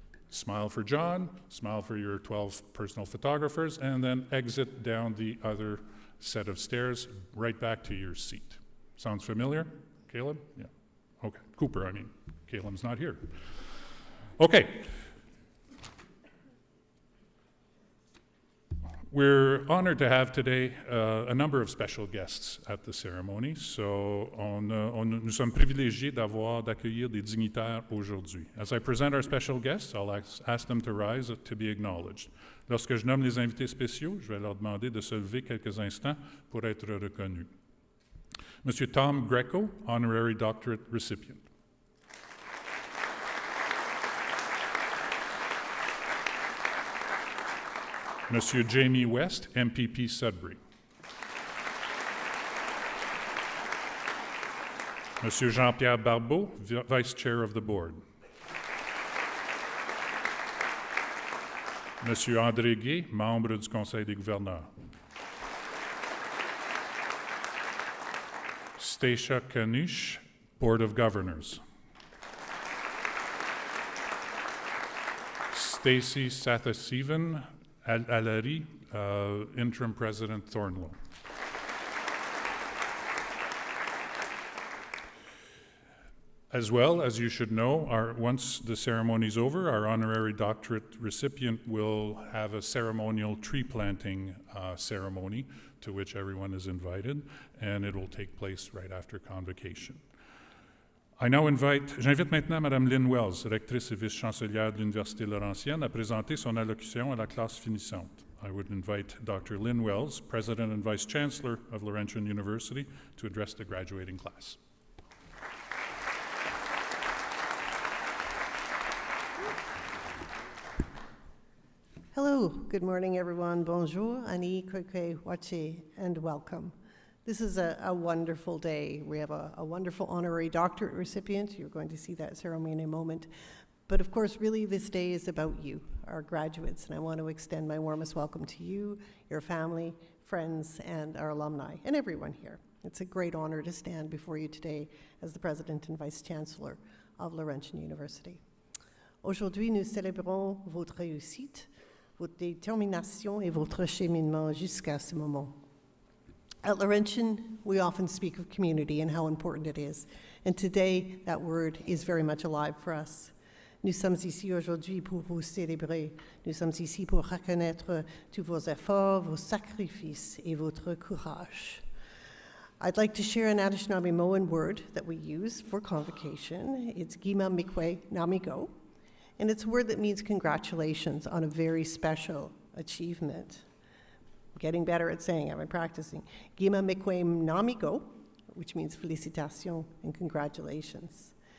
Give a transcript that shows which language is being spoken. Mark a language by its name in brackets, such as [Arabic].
[English] Smile for John, smile for your 12 personal photographers, and then exit down the other set of stairs right back to your seat. Sounds familiar? Caleb? Yeah. Okay. Cooper, I mean. Caleb's not here. Okay. We're honored to have today a number of special guests at the ceremony. [French] So nous sommes privilégiés d'accueillir des dignitaires aujourd'hui. [English] As I present our special guests, I'll ask them to rise to be acknowledged. [French] Lorsque je nomme les invités spéciaux, je vais leur demander de se lever quelques instants pour être reconnus. [English] Monsieur Tom Greco, Honorary Doctorate recipient. Monsieur Jamie West, MPP Sudbury. Monsieur Jean-Pierre Barbeau, Vice Chair of the Board. [French] Monsieur André Gay, membre du Conseil des gouverneurs. [English] Stacia Kanish, Board of Governors. Stacy Sathasivan, Alari, Interim President Thornlow. As well, as you should know, once the ceremony is over, our honorary doctorate recipient will have a ceremonial tree planting ceremony to which everyone is invited, and it will take place right after convocation. [French] J'invite maintenant Mme Lynn Wells, rectrice et vice-chancelière de l'Université Laurentienne, à présenter son allocution à la classe finissante. [English] I would invite Dr. Lynn Wells, President and Vice-Chancellor of Laurentian University, to address the graduating class. Hello, good morning everyone. Bonjour, ani kwekwe wache, and welcome. This is a wonderful day. We have a wonderful honorary doctorate recipient. You're going to see that ceremony in a moment. But of course, really this day is about you, our graduates, and I want to extend my warmest welcome to you, your family, friends, and our alumni, and everyone here. It's a great honor to stand before you today as the President and Vice-Chancellor of Laurentian University. [French] Aujourd'hui, nous célébrons votre réussite, votre détermination et votre cheminement jusqu'à ce moment. [English] At Laurentian, we often speak of community and how important it is. And today, that word is very much alive for us. [French] Nous sommes ici aujourd'hui pour vous célébrer. Nous sommes ici pour reconnaître tous vos efforts, vos sacrifices et votre courage. [English] I'd like to share an Anishinaabe word that we use for convocation. It's Gima Mikwe Namigo, and it's a word that means congratulations on a very special achievement. Getting better at saying, I've been practicing. Gima Mikwe Namigo, which means felicitation and congratulations.